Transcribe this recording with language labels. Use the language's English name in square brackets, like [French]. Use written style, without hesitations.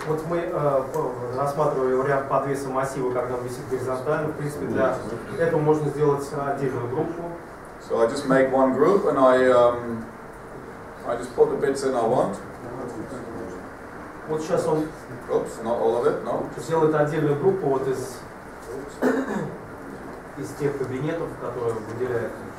[Russian] Вот мы рассматривали вариант подвеса массива, когда он висит горизонтально. В принципе, для этого можно сделать отдельную группу. [English] So I just make one group and I just put the bits in I want. [Russian] Вот сейчас он [English] Oops, not all of it, no. [Russian] сделает отдельную группу вот из тех кабинетов, которые выделяют.